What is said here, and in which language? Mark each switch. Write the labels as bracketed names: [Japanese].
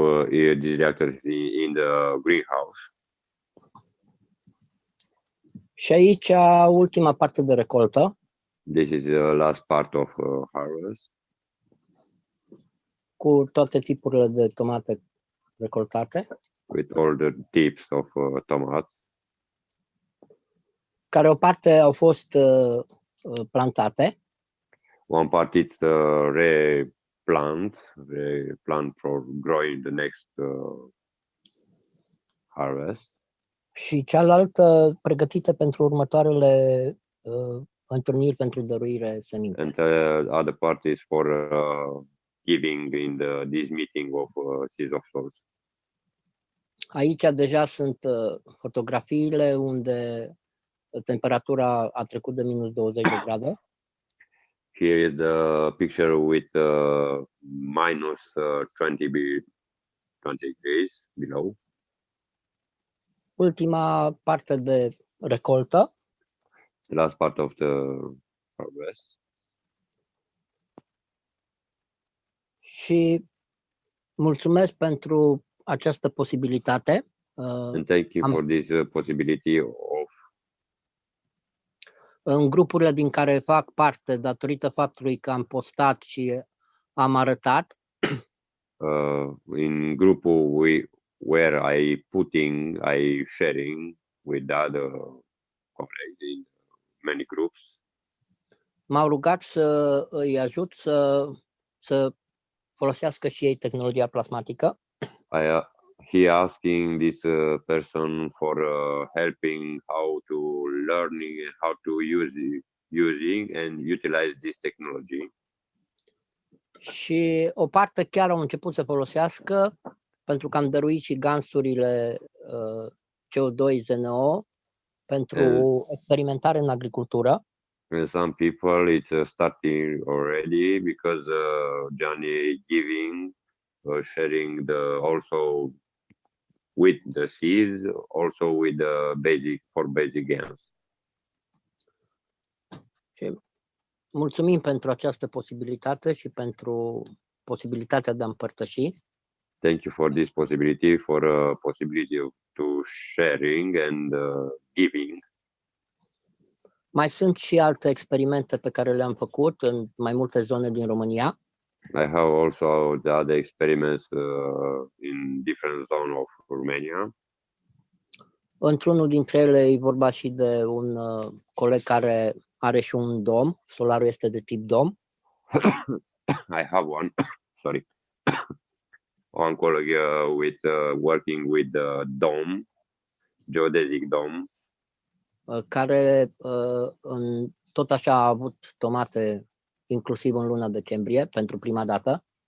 [English] These reactors in the greenhouse. [Romanian] Și aici ultima parte de recoltă. [English] This is the last part of harvest. [Romanian] Cu toate tipurile de tomate recoltate. [English] With all the tips of tomatoes. [Romanian] Care o parte au fost plantate. [English] One part is replant for growing the next harvest. [Romanian] Și cealaltă pregătită pentru următoarele întâlniri pentru dăruire semințe. [English] And the other part is for giving in this meeting of seeds of souls. [Romanian] Aici deja sunt fotografiile unde temperatura a trecut de minus 20 de grade. [English] Here is the picture with minus 20 degrees below. [Romanian] Ultima parte de recoltă. [English] The last part of the harvest. [Romanian] Și mulțumesc pentru această posibilitate. [English] And thank you for this possibility of. [Romanian] În grupurile din care fac parte, datorită faptului că am postat și am arătat. [English] In grupul where I sharing with other colleagues in many groups. [Romanian] M-au rugat să îi ajut să folosească și ei tehnologia plasmatică. [English] he asking this person for helping how to learning and how to using and utilize this technology. [Romanian] Și o parte chiar au început să folosească, pentru că am dăruit și gansurile CO2 ZNO pentru experimentare în agricultură. [English] And some people it's starting already because Johnny giving sharing also with the seeds, also with the basic gains. [Romanian] Și mulțumim pentru această posibilitate și pentru posibilitatea de a împărtăși. [English] Thank you for this possibility, for possibility to sharing and giving. [Romanian] Mai sunt și alte experimente pe care le-am făcut în mai multe zone din România. [English] I have also the other experiments in different zones of Romania. [Romanian] Într-unul dintre ele e vorba și de un coleg care are și un dom. Solarul este de tip dom. [English] I have one, sorry, one colleague working with the dome, geodesic dome. [Romanian] Care tot așa a avut tomate inclusiv în luna decembrie pentru prima dată.